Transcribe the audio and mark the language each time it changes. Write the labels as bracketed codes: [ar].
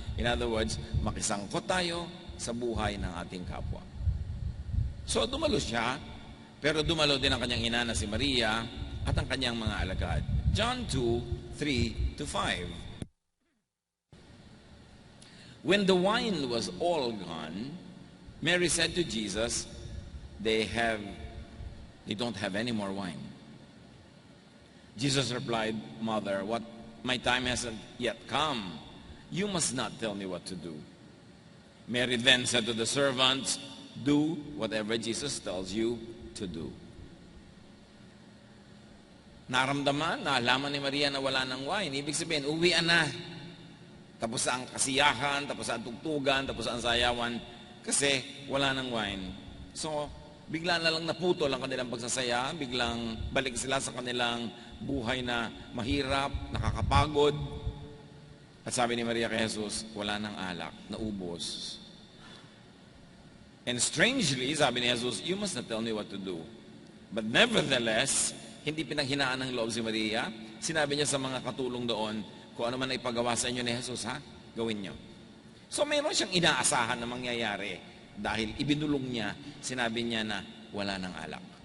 [en] In other words, [tl] makisangkot tayo sa buhay ng ating kapwa. So dumalo siya, pero dumalo din ang kanyang ina na si Maria at ang kanyang mga alagad. [en] John 2:3-5. When the wine was all gone, Mary said to Jesus, they don't have any more wine. Jesus replied, Mother, my time hasn't yet come. You must not tell me what to do. Mary then said to the servants, do whatever Jesus tells you to do. [tl] Naalaman ni Maria na wala ng wine. Ibig sabihin, uwian na. Tapos ang kasiyahan, tapos ang tugtugan, tapos ang sayawan, kasi wala ng wine. So, bigla na lang naputol ang kanilang pagsasaya, biglang balik sila sa kanilang buhay na mahirap, nakakapagod. At sabi ni Maria kay Jesus, wala ng alak, naubos. [en] And strangely, [tl] sabi ni Jesus, [en] you must not tell me what to do. But nevertheless, [tl] hindi pinanghinaan ng loob si Maria. Sinabi niya sa mga katulong doon, kung ano man ay ipagawa sa inyo ni Jesus, gawin niyo. So mayroon siyang inaasahan na mangyayari dahil ibinulong niya, sinabi niya na wala ng alak.